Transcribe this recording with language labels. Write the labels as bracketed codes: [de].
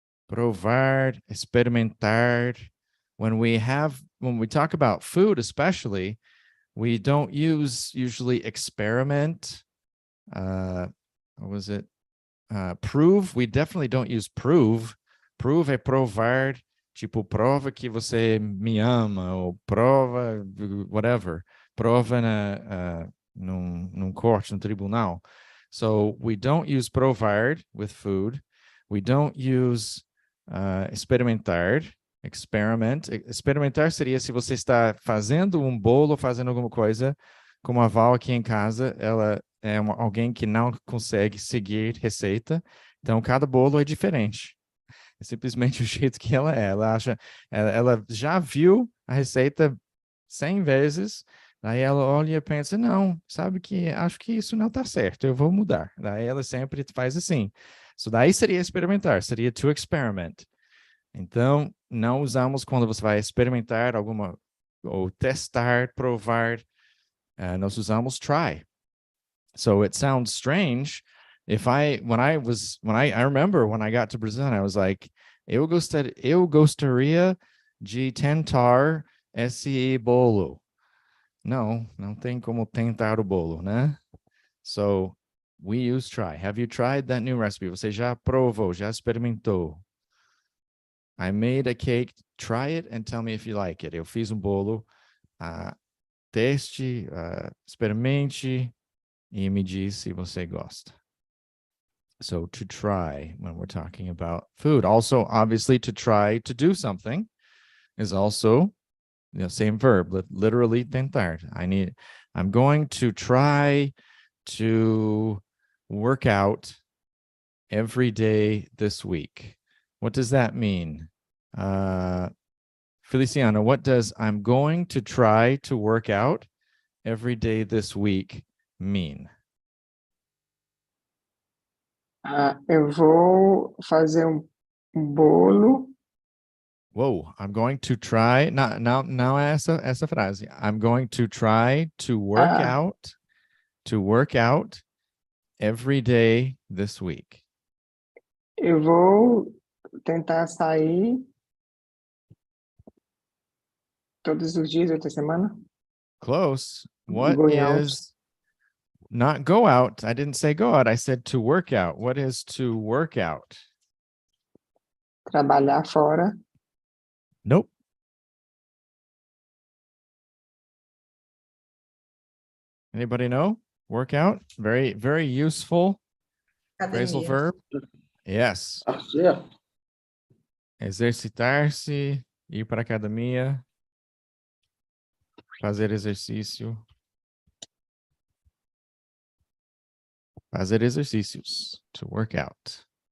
[pt] Provar, experimentar. [en] When we talk about food, especially, we don't use usually experiment. What was it? Prove. We definitely don't use prove. [pt] Prove é provar. Tipo, prova que você me ama, ou prova, whatever. Prova num corte, no tribunal. [en] So we don't use provar with food. We don't use experimentar, experiment. [pt] Experimentar seria se você está fazendo um bolo, fazendo alguma coisa, como a Val aqui em casa, ela é alguém que não consegue seguir receita, então cada bolo é diferente. É simplesmente o jeito que ela é. Ela já viu a receita 100 vezes, daí ela olha e pensa, não, sabe que acho que isso não está certo, eu vou mudar. Daí ela sempre faz assim. Isso daí seria experimentar, seria to experiment. Então, não usamos quando você vai experimentar alguma, ou testar, provar, nós usamos try. [en] So it sounds strange if I remember when I got to Brazil, I was like, [pt] eu gostaria de tentar esse bolo. Não tem como tentar o bolo, né? [en] So we use try. Have you tried that new recipe? [pt] Você já provou, já experimentou? [en] I made a cake. Try it and tell me if you like it. [pt] Eu fiz bolo. Teste, experimente e me diz se você gosta. [en] So to try when we're talking about food. Also, obviously, to try to do something is also same verb, literally tentar. I'm going to try to work out every day this week. What does that mean? Feliciano, what does I'm going to try to work out every day this week mean? [pt] Eu vou fazer um bolo. [en] Whoa, I'm going to try. [pt] Não é essa frase. [en] I'm going to try to work Ah, out. to work out every day this week. [pt] Eu vou tentar sair todos os dias da semana. [en] Close. What Going out. is not go out? I didn't say go out. I said to work out. What is to work out? [pt] Trabalhar fora. [en] Nope. Anybody know? Work out. Very, very useful phrasal [pt] Academia. [en] verb. Yes. [pt] Parceiro. Exercitar-se, ir para a academia, fazer exercício. Fazer exercícios, to work out.